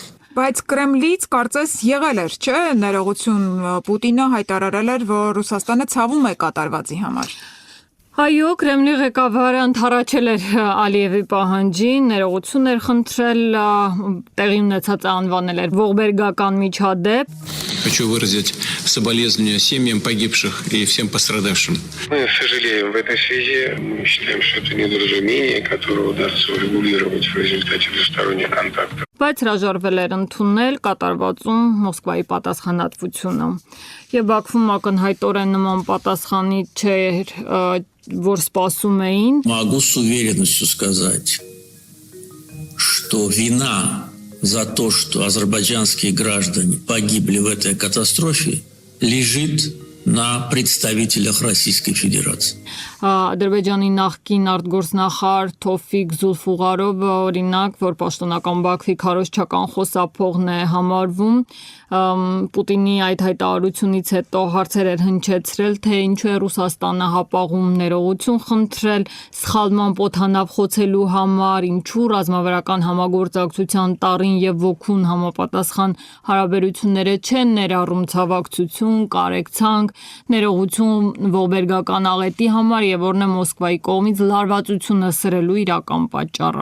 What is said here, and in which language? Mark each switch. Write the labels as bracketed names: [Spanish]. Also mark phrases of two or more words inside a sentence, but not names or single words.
[Armenian] Բայց Կրեմլից կարծես եղել էր, չէ՞, ներողություն Պուտինը հայտարարել էր, որ Ռուսաստանը ցավում է կատարվածի համար։ Այո, Կրեմլի ղեկավարը ընդառաջել էր Ալիևի պահանջին, ներողություն էր խնդրել, տեղի ունեցածը անվանել էր ողբերգական միջադեպ։ [Russian] Хочу выразить соболезнования семьям погибших и всем пострадавшим. Мы сожалеем в этой связи. Мы считаем, что это недоразумение, которое удастся урегулировать в результате двусторонних контактов. [Armenian] Բայց հրաժարվել էր ընդունել կատարվածում Մոսկվայի պատասխանատվությունը։ Եվ Բաքվում ակնհայտորեն նման պատասխանի չէր, որ սպասում էին։ [Russian] Могу с уверенностью сказать, что вина за то, что азербайджанские граждане погибли в этой катастрофе, лежит на представителях Российской Федерации. [Armenian] Ադրբեջանի նախկին արտգործնախարար Թոֆիկ Զուլֆուղարովը օրինակ, որ պաշտոնական Բաքվի քարոզչական խոսափողն է համարվում, Պուտինի այդ հայտարարությունից հետո հարցեր էր հնչեցրել, թե ինչու է Ռուսաստանը հապաղում ներողություն խնդրել սխալման օդանավ խոցելու համար, ինչու ռազմավարական համագործակցության տառին եւ ոգուն համապատասխան հարաբերությունները չեն ներառում ցավակցություն, կարեկցանք, ներողություն ողբերգական աղետի համար եւ որն է Մոսկվայի կողմից լարվածությունը սրելու իրական պատճառը։